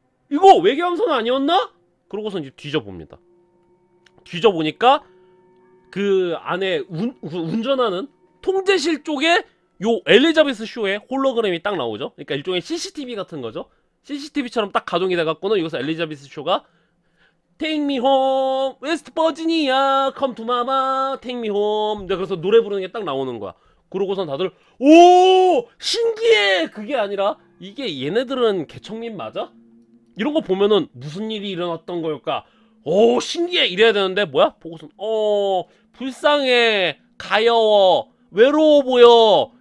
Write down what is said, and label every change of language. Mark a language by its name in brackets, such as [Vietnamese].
[Korean] 이거 외계 함선 아니었나? 그러고서 이제 뒤져봅니다. 뒤져보니까 그 안에 운전하는 통제실 쪽에 요 엘리자베스 쇼의 홀로그램이 딱 나오죠. 그러니까 일종의 CCTV 같은 거죠. CCTV처럼 딱 가동이 돼갖고는 여기서 엘리자베스 쇼가 [English] Take me home, West Virginia, come to mama, take me home. [Korean] 그래서 노래 부르는 게 딱 나오는 거야. 그러고선 다들 오 신기해. 그게 아니라 이게 얘네들은 개척민 맞아? 이런 거 보면은 무슨 일이 일어났던 걸까? 오 신기해 이래야 되는데 뭐야? 보고선 불쌍해, 가여워, 외로워 보여.